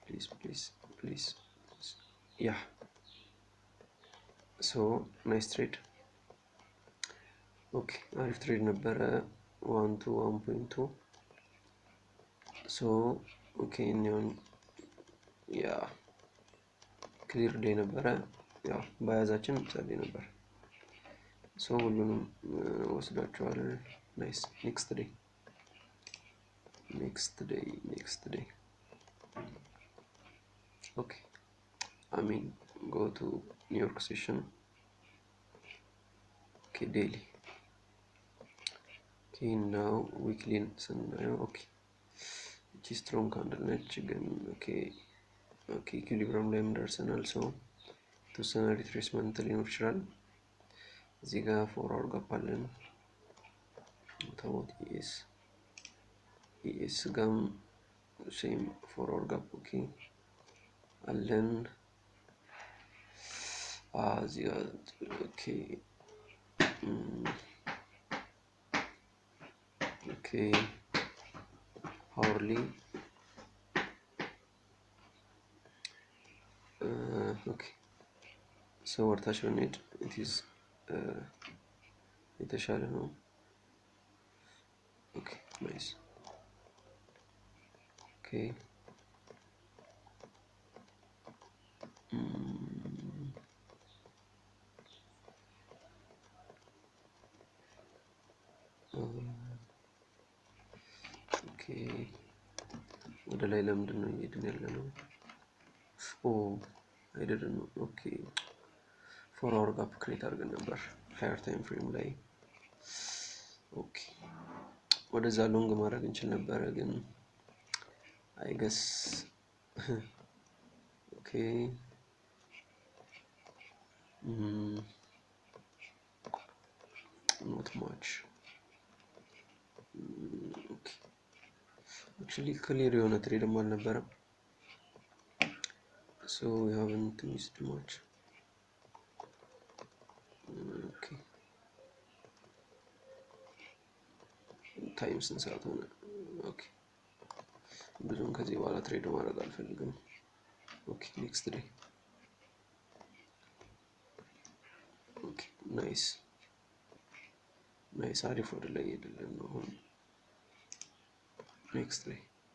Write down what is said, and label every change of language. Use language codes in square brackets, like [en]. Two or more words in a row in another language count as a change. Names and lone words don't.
[en] please yeah so nice trade. [am] ኦኬ አሪፍ ትሬድ ነበረ 1 to 1.2 [en] so okay [am] እኛውን ያ [en] clear day [am] ነበረ ያው በያዛችን ጸልይ ነበር ሶ ሁሉንም ወስዳቸዋል [en] nice next day okay I mean go to New York session okay daily okay now weekly [am] ስናየው okay እቺ [en] strong candle [am] ነች ግን okay ኢኩሊብሪየም ላይ ደርሰናል ሶ የተወሰነ ሪትሬስመንት ሊኖር ይችላል እዚህ ጋር 4 [en] hour gap [am] አለን ታውት ኢኤስ ጋም [en] same 4 hour gap okay [am] አለን እዚህ ጋር ኦኬ [en] hourly okay so [am] ወርታች ብንሄድ [en] it is [am] የተሻለ ነው [en] okay nice okay okay [am] ወደ ላይ ለምንድን ነው እየሄድን ያለነው [en] I didn't know okay 4 hour gap create [am] አድርገን ነበር [en] higher time frame [am] ላይ okay ወደዛ ሎንግ ማድረግ እንችል ነበር ግን [en] I guess okay not much okay actually clear [am] የሆነ ትሬድም አልነበረም [en] so we haven't missed much okay [am] ታይም ስንት ሰዓት ሆነ ኦኬ ብዙም ከዚህ በኋላ ትሬድ ማድረግ አልፈልግም [en] okay next day okay nice [am] አሪፍ ወደ ላይ እየሄድን ነው አሁን [en] next day